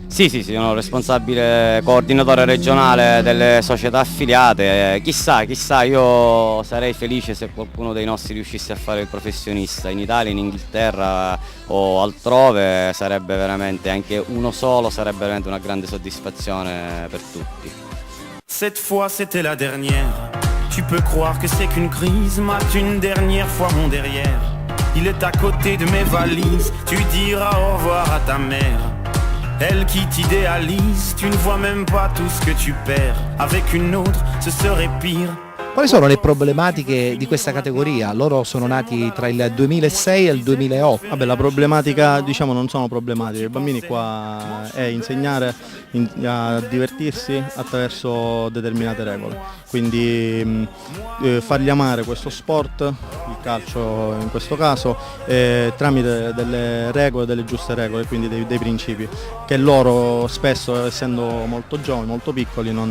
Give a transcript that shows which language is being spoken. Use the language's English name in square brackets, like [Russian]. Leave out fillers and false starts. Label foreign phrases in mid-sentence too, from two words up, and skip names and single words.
[Italian] Sì, sono responsabile coordinatore regionale delle società affiliate. Chissà, io sarei felice se qualcuno dei nostri riuscisse a fare il professionista in Italia, in Inghilterra o altrove. Sarebbe veramente, anche uno solo, sarebbe veramente una grande soddisfazione per tutti. [French] Cette fois c'était la dernière. tu peux croire que c'est qu'une crise. Mate une dernière fois mon derrière. Il est à côté de mes valises. Tu diras au revoir à ta mère. Elle qui t'idéalise. Tu ne vois même pas tout ce que tu perds. Avec une autre, ce serait pire. [Italian] Quali sono le problematiche di questa categoria? Loro sono nati tra il 2006 e il 2008. Vabbè, la problematica, diciamo, non sono problematiche, i bambini qua è insegnare a divertirsi attraverso determinate regole, quindi fargli amare questo sport, il calcio in questo caso, tramite delle regole, delle giuste regole, quindi dei principi, che loro spesso, essendo molto giovani, molto piccoli, non